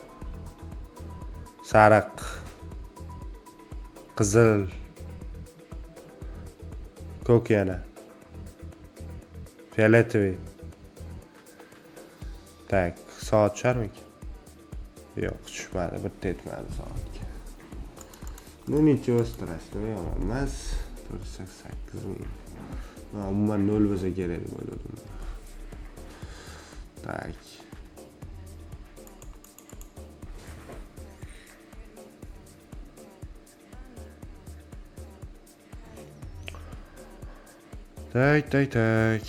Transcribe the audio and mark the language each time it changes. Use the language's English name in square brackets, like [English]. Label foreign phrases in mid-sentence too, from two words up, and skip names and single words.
[Uzbek] Sariq. Qizil. Ko'k yana. Fioletoviy. Tak, soat tusharmikin? Yo'q, tushmadi, bitta yetmadi soatga. [Russian] Ну ничего страшного [Uzbek] yomon emas. 488 ming. Umuman 0 bo'lsa kerak deb o'yladim. Tak. Tak.